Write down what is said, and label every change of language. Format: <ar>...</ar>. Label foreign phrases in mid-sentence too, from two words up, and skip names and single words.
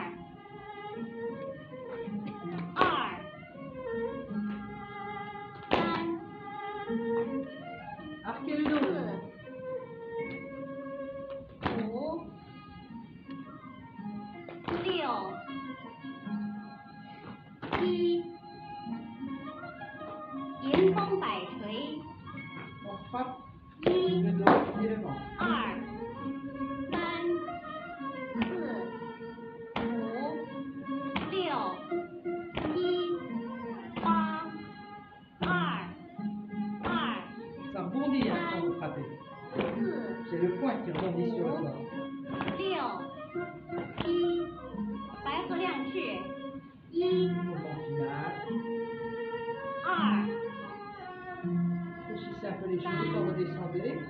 <fr>Arquez le dos.</fr> <zh>4、 5、 6、 7、迎风摆锤。</zh> <fr>On frappe</fr> <zh>1、</zh> <fr>le dos et le ventre.</fr> <zh>2、 3、 4、 5、 6、 7、 8、 2、</zh> <fr>Ça rebondit hein, quand vous frappez.</fr> <zh>4、</zh> <fr>C'est le poing qui rebondit sur le corps.</fr> <zh>6、 7、白鹤亮翅。 1、</zh> <fr>Mouvement final.</fr> <zh>2、</zh> <fr>Fléchissez un peu les genoux quand vous descendez.</fr>